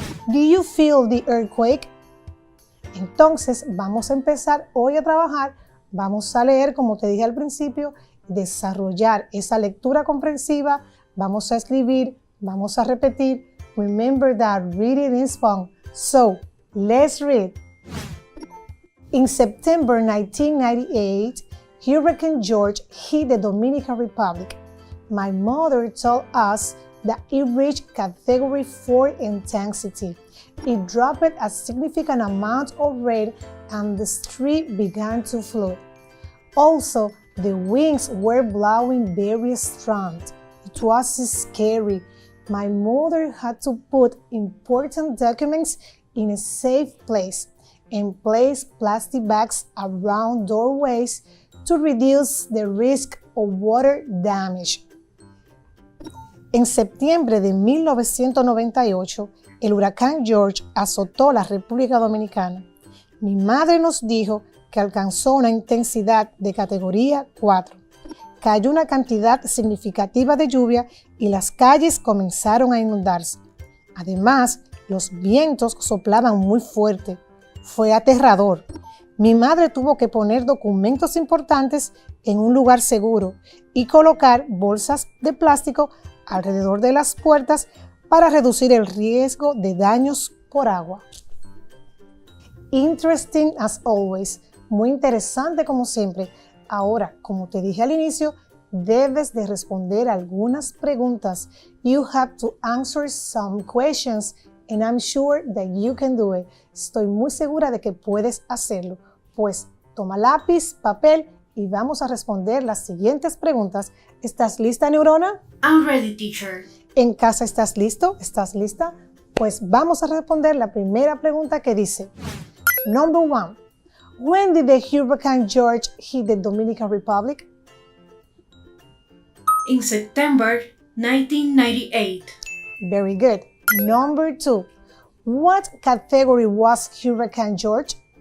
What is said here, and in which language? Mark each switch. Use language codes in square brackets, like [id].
[en] Do you feel the earthquake? [es] Entonces vamos a empezar hoy a trabajar, vamos a leer como te dije al principio, desarrollar esa lectura comprensiva, vamos a escribir, vamos a repetir. [en] Remember that reading is fun. So, let's read. In September 1998, Hurricane George hit the Dominican Republic. My mother told us that it reached Category 4 intensity. It dropped a significant amount of rain and the street began to flood. Also, the winds were blowing very strong. It was scary. My mother had to put important documents in a safe place and place plastic bags around doorways to reduce the risk of water damage. [es] En septiembre de 1998, el huracán George azotó la República Dominicana. Mi madre nos dijo que alcanzó una intensidad de categoría 4. Cayó una cantidad significativa de lluvia y las calles comenzaron a inundarse. Además, los vientos soplaban muy fuerte. Fue aterrador. Mi madre tuvo que poner documentos importantes en un lugar seguro y colocar bolsas de plástico alrededor de las puertas para reducir el riesgo de daños por agua. [en] Interesting as always. [es] Muy interesante como siempre. Ahora, como te dije al inicio, debes de responder algunas preguntas. [en] You have to answer some questions and I'm sure that you can do it. [es] Estoy muy segura de que puedes hacerlo. Pues toma lápiz, papel y vamos a responder las siguientes preguntas. ¿Estás lista, neurona? [en] I'm ready, teacher. [es] ¿En casa estás listo? ¿Estás lista? Pues vamos a responder la primera pregunta que dice: [en] Number 1. When did the Hurricane George hit the Dominican Republic? In September 1998. Very good. Number 2. What category was Hurricane George?